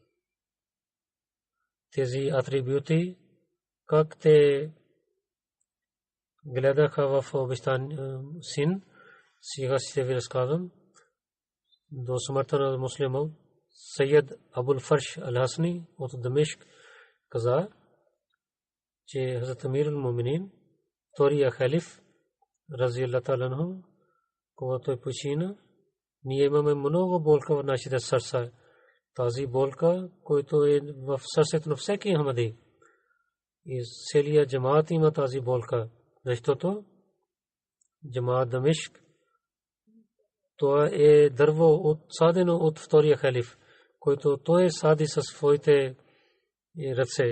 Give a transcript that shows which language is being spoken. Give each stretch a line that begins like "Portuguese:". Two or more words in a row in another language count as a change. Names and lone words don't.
Bulgarian: Тези атрибути, как те гледаха в обещания син, сега ще ви разказвам. До смъртта на Муслим Мауд, Сайед Абул Фарш Ал-Хасни от Дамешк каза, че Хазрат Амир ал-Муминин, втория халиф,
Arabic: رضي الله تعالى عنه,
Bulgarian: когато той почина, ние имаме много болка в нашите сърца. Тази болка, която е в сърцето на всеки Ахмади. И целият джамаат има тази болка, защото джамаат Дамешк, това е дърво садено от втория халиф, който той сади със своите ръце.